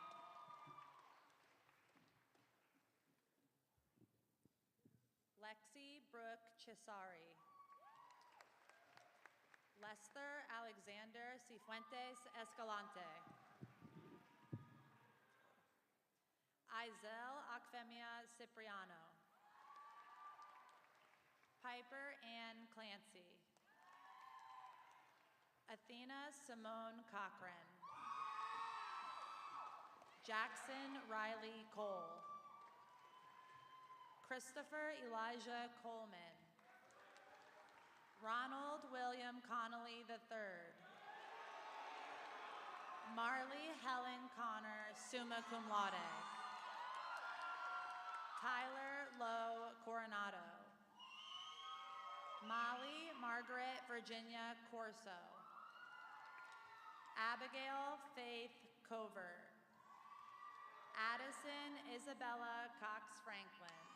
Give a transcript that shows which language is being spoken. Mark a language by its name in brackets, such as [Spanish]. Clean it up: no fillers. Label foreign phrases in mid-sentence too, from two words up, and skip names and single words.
[English] Lexi Brooke Cesari. Lester Alexander Cifuentes Escalante. Izel Akfemia Cipriano. Piper Ann Clancy. Athena Simone Cochran. Jackson Riley Cole. Christopher Elijah Coleman. Ronald William Connolly III. Marley Helen Connor, [Latin] summa cum laude. [English] Tyler Lowe Coronado. Molly Margaret Virginia Corso. Abigail Faith Cover. Addison Isabella Cox Franklin.